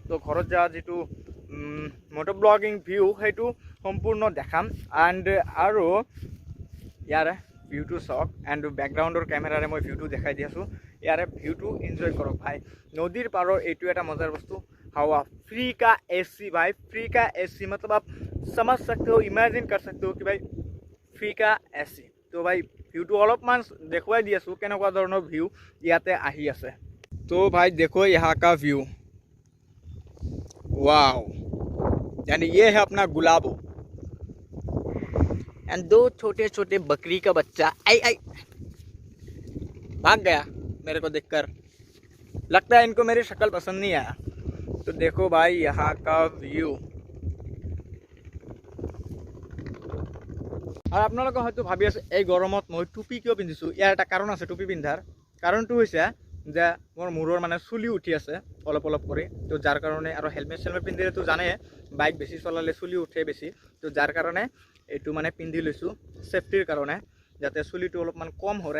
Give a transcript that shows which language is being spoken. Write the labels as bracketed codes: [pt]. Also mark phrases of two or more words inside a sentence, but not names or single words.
[as] তো ঘৰত যোৱা যিটো [en] moto blogging view [as] সেইটো সম্পূৰ্ণ দেখাম এণ্ড আৰু ইয়াৰে ভিউটো চাওক এণ্ড বেকগ্ৰাউণ্ডৰ কেমেৰাৰে মই ভিউটো দেখাই দি আছোঁ। ইয়াৰে ভিউটো এনজয় কৰক ভাই। নদীৰ পাৰৰ এইটো এটা মজাৰ বস্তু, [hi] হাৱা फ्री का एसी भाई, फ्री का एसी मतलब आप समझ सकते हो, इमेजिन कर सकते हो कि भाई फ्री का एसी। तो भाई [as] ভিউটো অলপমান দেখুৱাই দি আছোঁ কেনেকুৱা ধৰণৰ ভিউ ইয়াতে আহি আছে। [hi] तो भाई देखो यहाँ का व्यू, वाओ, यानी ये है अपना गुलाबो एंड दो छोटे छोटे बकरी का बच्चा आई आई भाग गया मेरे को देखकर। लगता है इनको मेरी शक्ल पसंद नहीं आया। तो देखो भाई यहाँ का व्यू। [as] और আপোনালোকে হয়তো ভাবি আছে এই গৰমত মই টুপি কিয় পিন্ধিছোঁ। ইয়াৰ এটা কাৰণ আছে টুপি পিন্ধাৰ। কাৰণটো হৈছে যে মোৰ মূৰৰ চুলি উঠি আছে অলপ অলপ কৰি। তো যাৰ কাৰণে, আৰু হেলমেট চেলমেট পিন্ধিলেতো জানে বাইক বেছি চলালে চুলি উঠে বেছি। তো যাৰ কাৰণে এইটো পিন্ধি লৈছোঁ চেফটিৰ কাৰণে, যাতে চুলিটো অলপমান কম সৰে।